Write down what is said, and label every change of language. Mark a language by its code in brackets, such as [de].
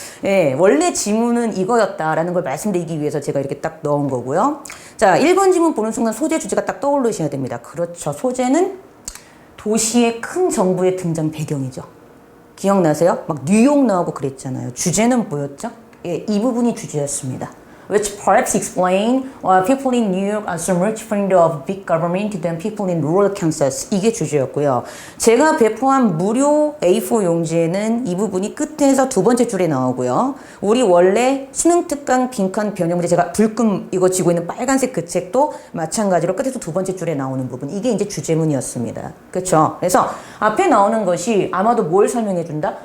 [ko] 예, 원래 지문은 이거였다라는 걸 말씀드리기 위해서 제가 이렇게 딱 넣은 거고요. 자, 1번 지문 보는 순간 소재 주제가 딱 떠오르셔야 됩니다. 그렇죠. 소재는 도시의 큰 정부의 등장 배경이죠. 기억나세요? 막 뉴욕 나오고 그랬잖아요. 주제는 뭐였죠? 예, 이 부분이 주제였습니다. [en] Which perhaps explain why people in New York are so much afraid of big government than people in rural Kansas. [ko] 이게 주제였고요. 제가 배포한 무료 A4 용지에는 이 부분이 끝에서 두 번째 줄에 나오고요. 우리 원래 수능 특강 빈칸 변형 문제 제가 불금 이거 쥐고 있는 빨간색 그 책도 마찬가지로 끝에서 두 번째 줄에 나오는 부분. 이게 이제 주제문이었습니다. 그렇죠? 그래서 앞에 나오는 것이 아마도 뭘 설명해 준다?